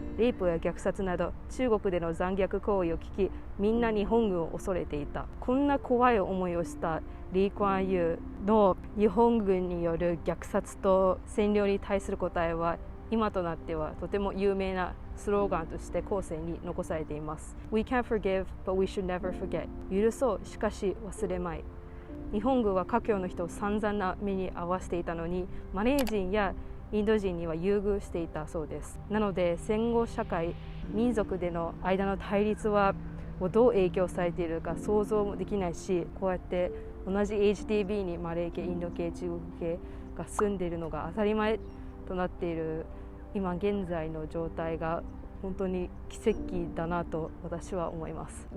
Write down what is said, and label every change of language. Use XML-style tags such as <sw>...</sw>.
<ja>レイプや虐殺など中国での残虐行為を聞き、みんな日本軍を恐れていた。こんな怖い思いをしたリー・クアンユーの日本軍による虐殺と占領に対する答えは、今となってはとても有名なスローガンとして後世に残されています。</ja> <en>We can forgive, but we should never forget.</en> <ja>許そう、しかし忘れまい。日本軍は華僑の人を散々な目に遭わせていたのに、マレー人やインド人には優遇していたそうです。なので戦後社会、民族での間の対立はどう影響されているか想像もできないし、こうやって同じ HTB にマレー系、インド系、中国系が住んでいるのが当たり前となっている今現在の状態が本当に奇跡だなと私は思います。</ja>